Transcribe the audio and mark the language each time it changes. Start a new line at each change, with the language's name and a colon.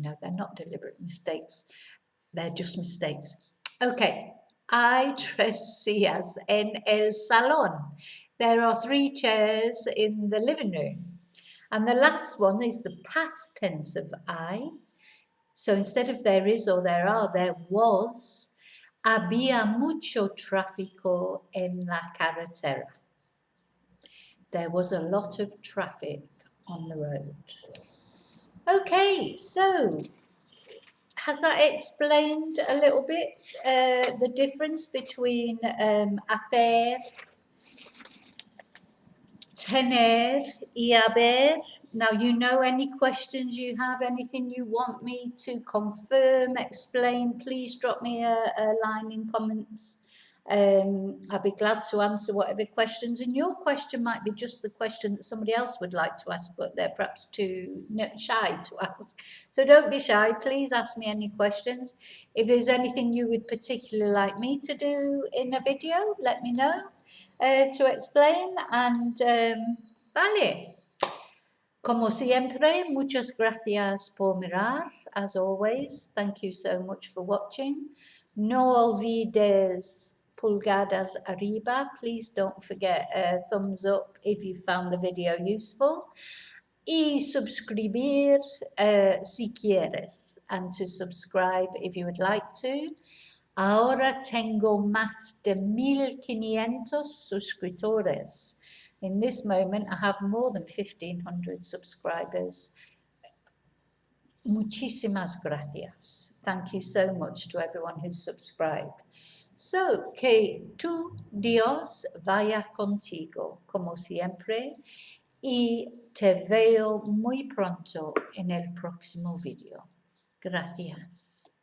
English: No, they're not deliberate mistakes. They're just mistakes. Okay.
Spanish: Hay 3 sillas en el salón.
English: There are 3 chairs in the living room. And the last one is the past tense of hay. So instead of there is or there are, there was. Había mucho tráfico en la carretera. There was a lot of traffic on the road. Okay, so has that explained a little bit the difference between hacer, tener y haber? Now, you know, any questions you have, anything you want me to confirm, explain, please drop me a line in comments. I'll be glad to answer whatever questions, and your question might be just the question that somebody else would like to ask, but they're perhaps too shy to ask. So don't be shy, please ask me any questions. If there's anything you would particularly like me to do in a video, let me know to explain. And vale.
Spanish: Como siempre, muchas gracias por mirar.
English: As always, thank you so much for watching.
Spanish: No olvides pulgadas arriba.
English: Please don't forget a thumbs up if you found the video useful.
Spanish: Y suscribir si quieres.
English: And to subscribe if you would like to.
Spanish: Ahora tengo más de 1,500 suscriptores.
English: In this moment, I have more than 1,500 subscribers.
Spanish: Muchísimas gracias.
English: Thank you so much to everyone who subscribed.
Spanish: So, que tu Dios vaya contigo, como siempre, y te veo muy pronto en el próximo video. Gracias.